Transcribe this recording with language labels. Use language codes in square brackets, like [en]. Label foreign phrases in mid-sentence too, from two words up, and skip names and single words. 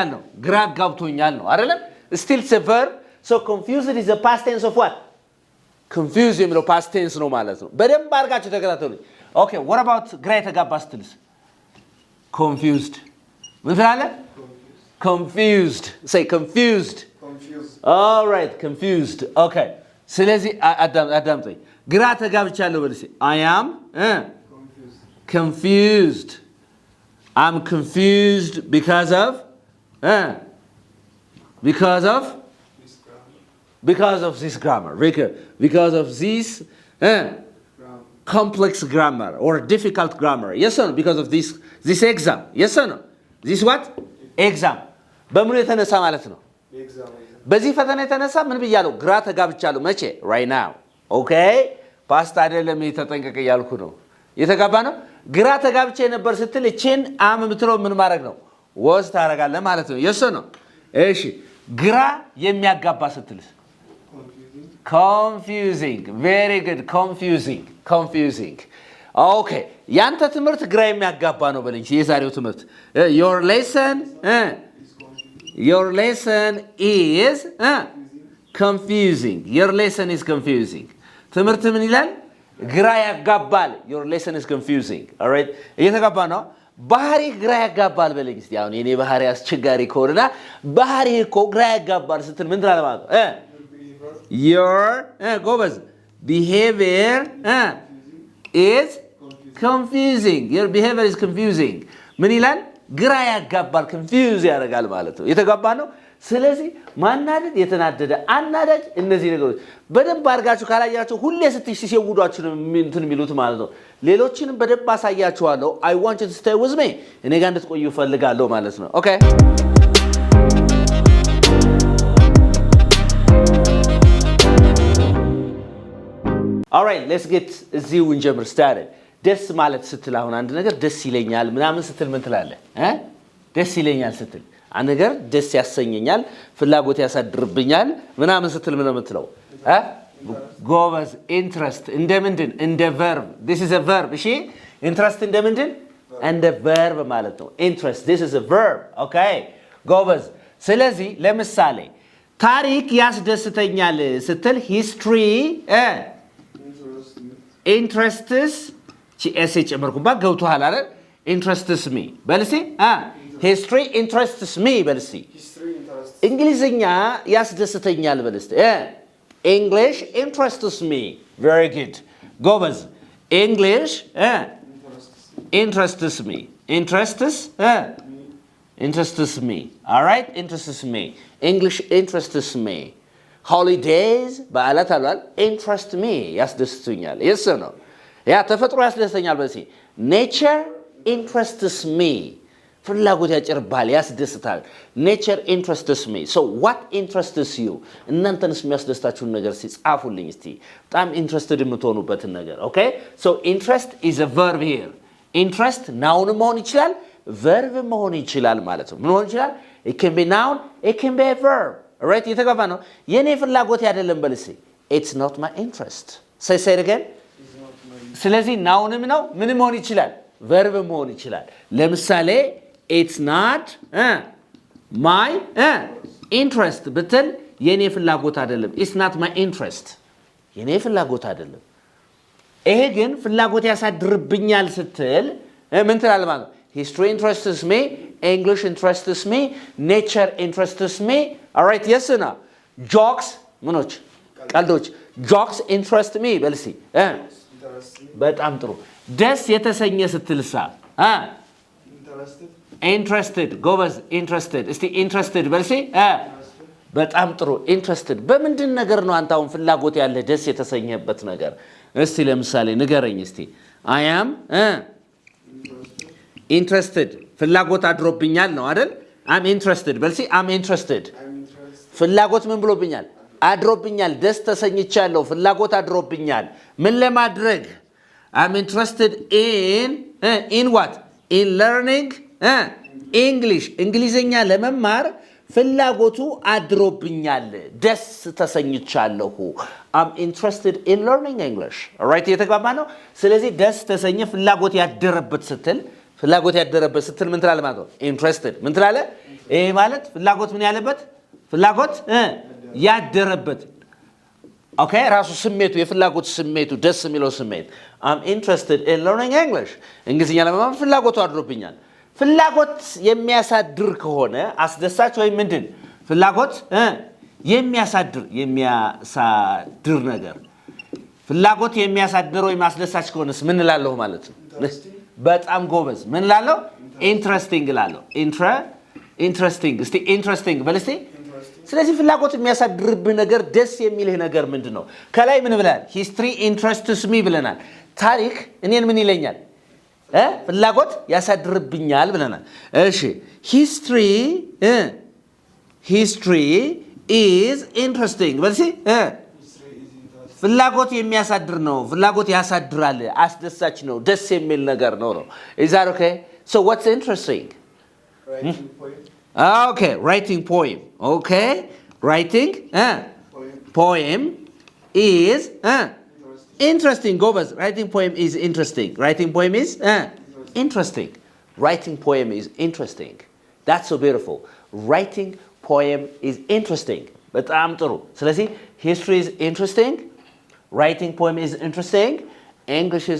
[am] ነው ግራ አጋብቶኛል ነው አይደለም [en] still it's a verb so confused is the past tense of what confused [am] የሚለው [en] past tense [am] ነው ማለት ነው በደንብ አድርጋችሁ ተከታተሉኝ [en] okay what about [am] ግራ የተጋባ ስትልስ confused ምን ትላለህ [en] confused say confused all right confused okay [am] ስለዚህ አዳምጠኝ ግራ ተጋብቻለሁ በልሲ [en] I am confused I'm confused because of this grammar because of this complex grammar or difficult grammar yes or no because of this exam yes or no this what exam [am] በምን የተነሳ ማለት ነው በዚህ ፈተና የተነሳ ምን ብያለሁ ግራ ተጋብቻለሁ መቼ [en] right now okay [am] ፓስት አይደለም የተጠንቀቀ ያልኩ ነው የተጋባ ነው ግራ ተጋብቼ ነበር ስትል እቺን አም ምትለው ምን ማድረግ ነው ወስ ታረጋለህ ማለት ነው [en] yes or no [am] እሺ ግራ የሚያጋባ ስትልስ [en] confusing very good confusing okay [am] ያንተ ትምህርት ግራ የሚያጋባ ነው በለኝ የዛሬው ትምህርት your [en] lesson is confusing [am] ትምህርት ምን ይላል ግራ ያጋባል [en] your lesson is confusing all right [am] እየተጋባ ነው ባህሪ ግራ ያጋባል በለኝ እስቲ አሁን የኔ ባህሪ አስቸጋሪ ከሆነና ባህሪ እኮ ግራ ያጋባል ስትል ምን ትላለህ ማለት ነው your ጎበዝ [en] behavior is confusing your behavior is confusing [am] ምን ይላል ግራ ያጋባል confuse ያደርጋል ማለት ነው የተጋባ ነው ስለዚህ ማናደድ የተናደደ አናዳጅ እነዚህ ነገሮች በደንብ አድርጋችሁ ካላያችሁ ሁሌ ሲሸውዷችሁ እንትን የሚሉት ማለት ነው ሌሎችንም በደንብ አሳያችኋለሁ [en] I want you to stay with me [am] እኔ ጋር እንድትቆዩ ፈልጋለሁ ማለት ነው okay [en] all right let's get [am] እዚሁ እንጀምር started ደስ ማለት ስትል አሁን አንድ ነገር ደስ ይለኛል ምናምን ስትል ምን ትላለህ ደስ ይለኛል ስትል አንድ ነገር ደስ ያሰኘኛል ፍላጎት ያሳድርብኛል ምናምን ስትል ምን የምትለው ጎበዝ ኢንትረስት እንደምንድን እንደ [en] verb this is a verb [am] እሺ ኢንትረስት እንደምንድን እንደ verb ማለት ነው [en] interest this is a verb okay [am] ጎበዝ ስለዚህ ለምሳሌ ታሪክ ያስደስተኛል ስትል history [en] interests [am] ቺኤስ ጨመርኩባት ገብቷል አይደል [en] interests me በልሲ history interests me በልሲ [am] እንግሊዝኛ ያስደስተኛል በልሲ [en] English interests me very good ጎበዝ English interests me interests me all right interests me English interests me holidays [am] በዓላት አሏል [en] interest me ያስደስተኛል yes or no [am] ያ ተፈጥሮ ያስደስተኛል በዚህ [en] nature interests me [am] ፍላጎት ያጭርባል ያስደስታል [en] nature interests me so what interests you እናንተንስ [am] የሚያስደስታችሁን ነገር ሲጻፉልኝ እስቲ በጣም interested የምትሆኑበትን ነገር [en] okay so interest is a verb here interest noun [am] መሆን ይችላል verb መሆን ይችላል ማለት ነው ምን መሆን ይችላል [en] it can be noun it can be a verb right [am] የተገባ ነው የኔ ፍላጎት አይደለም በልሲ [en] it's not my interest say it again [am] ስለዚህ ናውንም ነው ምን መሆን ይችላል verb መሆን ይችላል ለምሳሌ [en] it's not my interest [am] ብትል የኔ ፍላጎት አይደለም [en] it's not my interest [am] የኔ ፍላጎት አይደለም ይሄ ግን ፍላጎት ያሳድርብኛል ስትል ምን ትላለህ ማለት [en] history interests me English interests me nature interests me all right yes or no jokes [am] ምኖች ቀልዶች [en] jokes interest me [am] በልሲ በጣም ጥሩ ደስ የተሰኘ ስትልሳ interested ጎበዝ interested እስቲ interested በልሲ በጣም ጥሩ interested በምንድን ነገር ነው አንተ አሁን ፍላጎት ያለ ደስ የተሰኘበት ነገር እስቲ ለምሳሌ ንገረኝ እስቲ [en] I am interested [am] ፍላጎት አድሮብኛል ነው አይደል [en] I'm interested [am] በልሲ [en] I'm interested [am] ፍላጎት ምን ብሎብኛል አድሮብኛል ደስ ተሰኝቻለሁ ፍላጎት አድሮብኛል ምን ለማድረግ [en] I'm interested in what in learning English [am] እንግሊዘኛ ለመማር ፍላጎቱ አድሮብኛል ደስ ተሰኝቻለሁ [en] I'm interested in learning English all [am] right የተግባባ ነው ስለዚህ ደስ ተሰኘ ፍላጎት ያደረበት ስትል ምን ትላለህ ማለት ነው interested ምን ትላለህ ይሄ ማለት ፍላጎት ምን ያለበት ፍላጎት ያደረበት okay ራሱ ስሜቱ የፍላጎት ስሜቱ ደስ የሚለው ስሜት [en] I'm interested in learning English [am] እንግሊዝኛ ለመማር ፍላጎቱ አድሮብኛል ፍላጎት የሚያሳድር ከሆነ አስደሳች ወይ ምንድን ፍላጎት የሚያሳድር ነገር ፍላጎት የሚያሳድር ወይ ማስደሳች ከሆነስ ምን እላለሁ ማለት ነው በጣም ጎበዝ ምን እላለሁ interesting እላለሁ interesting እስቲ interesting በልስቲ ስለዚህ ፍላጎት የሚያሳድርብህ ነገር ደስ የሚልህ ነገር ምንድነው ከላይ ምን ብለናል [en] history interests me [am] ብለናል ታሪክ እኔን ምን ይለኛል ፍላጎት ያሳድርብኛል ብለናል እሺ history [en] is interesting [am] በልሲ ፍላጎት የሚያሳድር ነው ፍላጎት ያሳድራል አስደሳች ነው ደስ የሚል ነገር ነው [en] is that okay so what's interesting okay writing poem okay writing poem is interesting gobas writing poem is interesting writing poem is interesting writing poem is interesting that's so beautiful writing poem is interesting [am] በጣም ጥሩ [en] ስለዚህ history is interesting writing poem is interesting English is